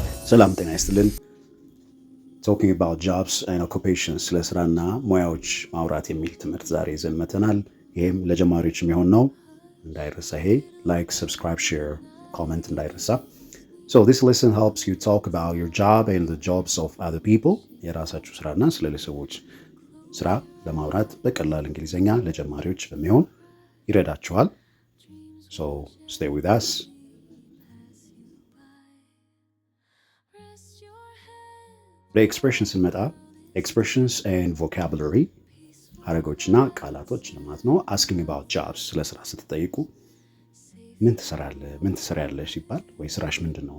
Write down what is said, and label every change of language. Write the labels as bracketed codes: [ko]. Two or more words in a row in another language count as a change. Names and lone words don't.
[am] ሰላም ጤና ይስጥልን። [en] talking about jobs and occupations [am] ስለ ስራና ሙያዎች ማውራት የሚል ትምህርት ዛሬ ይዘን መተናል። ይሄም ለጀማሪዎች የሚሆን ነው። እንዳይረሳ ይሄ [en] like, subscribe, share, comment [am] እንዳይረሳ። [en] So this lesson helps you talk about your job and the jobs of other people። [am] የራሳችሁ ስራና ስለ ሌሎች ሰዎች ስራ ለማውራት በቀላል እንግሊዝኛ ለጀማሪዎች በሚሆን ይረዳችኋል። [en] So stay with us። [am] ለኤክስፕሬሽን ስንመጣ [en] expressions and vocabulary [am] ሀረጎችና ቃላቶች ማለት ነው። [en] asking about jobs [am] ስለ ስራ ስትጠይቁ ምን ትሰራለህ፣ ምን ትሰሪያለሽ ሲባል ወይ ስራሽ ምንድን ነው?